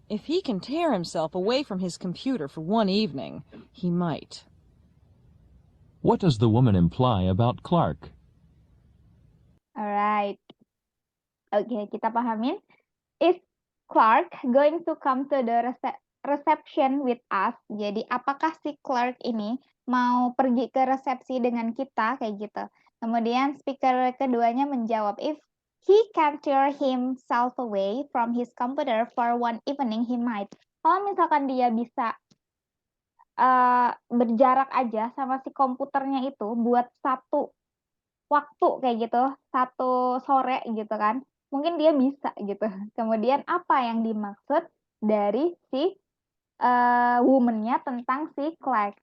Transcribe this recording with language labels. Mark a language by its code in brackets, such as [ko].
[en] If he can tear himself away from his computer for one evening, he might. What does the woman imply about Clark? [id] Alright. Oke, kita pahamin. [en] Is Clark going to come to the reception with us? [id] Jadi, apakah si Clark ini mau pergi ke resepsi dengan kita? Kayak gitu. Kemudian speaker keduanya menjawab, [en] if he can tear himself away from his computer for one evening, he might. [id] Kalau misalkan dia bisa berjarak aja sama si komputernya itu buat satu waktu kayak gitu, satu sore gitu kan, mungkin dia bisa gitu. Kemudian apa yang dimaksud dari si woman-nya tentang si Clark?